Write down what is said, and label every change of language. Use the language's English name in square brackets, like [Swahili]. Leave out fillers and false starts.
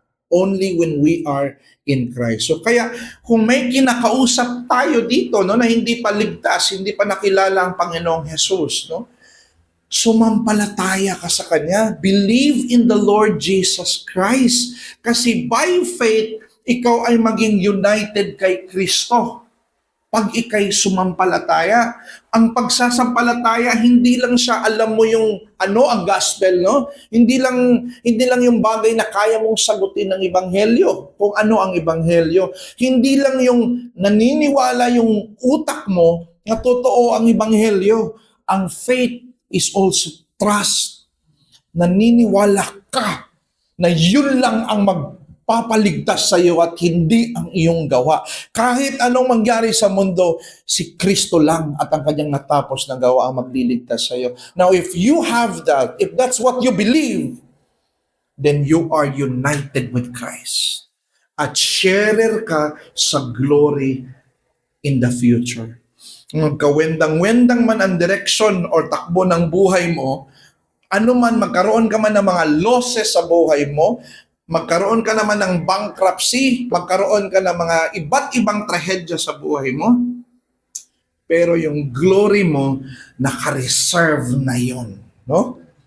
[English] Only when we are in Christ. [Filipino] So kaya kung may kinakausap tayo dito, no, na hindi pa ligtas, hindi pa nakilala ang Panginoong Jesus, no? Sumampalataya ka sa Kanya. [English] Believe in the Lord Jesus Christ. [Filipino] Kasi by faith, ikaw ay maging united kay Kristo. Pag ikay sumampalataya, ang pagsasampalataya, hindi lang siya alam mo yung ang gospel, no? Hindi lang yung bagay na kaya mong sagutin ng ebanghelyo, kung ano ang ebanghelyo. Hindi lang yung naniniwala yung utak mo na totoo ang ebanghelyo. Ang [English] faith is also trust. [Filipino] Naniniwala ka na yun lang ang magpapaligtas sa iyo at hindi ang iyong gawa. Kahit anong mangyari sa mundo, si Kristo lang at ang kanyang natapos na gawa ang magliligtas sa iyo. [English] Now, if you have that, if that's what you believe, then you are united with Christ. [Filipino] At sharer ka sa glory in the future. Kawendang-wendang man ang direksyon or takbo ng buhay mo, ano man, magkaroon ka man ng mga losses sa buhay mo, magkaroon ka naman ng bankruptcy, magkaroon ka ng mga iba't ibang trahedya sa buhay mo, pero yung glory mo, naka-reserve na yon, no?